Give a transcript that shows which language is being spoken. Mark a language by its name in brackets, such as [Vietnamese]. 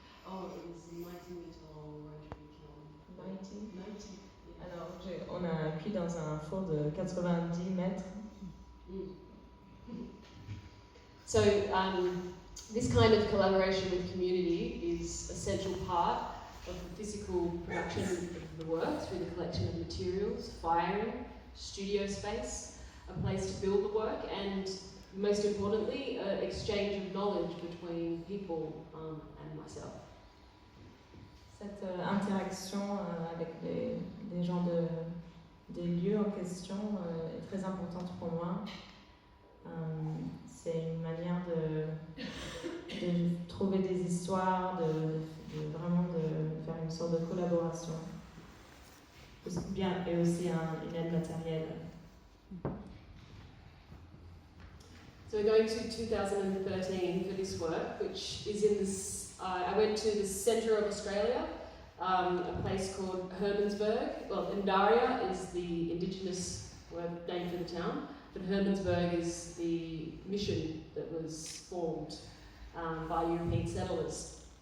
[English] Oh, it was 90-meter long rotary kiln. 90? Yeah. [French] Alors on a cuit dans un four de 90 mètres. [English] So this kind of collaboration with community is a central part of the physical production of the work through the collection of materials, firing, studio space, a place to build the work, and most importantly, an exchange of knowledge between people and myself. [French] Cette interaction avec les gens des lieux en question est très importante pour moi. C'est une manière de trouver des histoires, de vraiment de faire une sorte de collaboration. Bien, et aussi une aide matérielle. [English] So we're going to 2013 for this work, which is in this. I went to the centre of Australia, a place called Hermannsburg. Well, Ndaria is the indigenous word name for the town, but Hermannsburg is the mission that was formed by European settlers.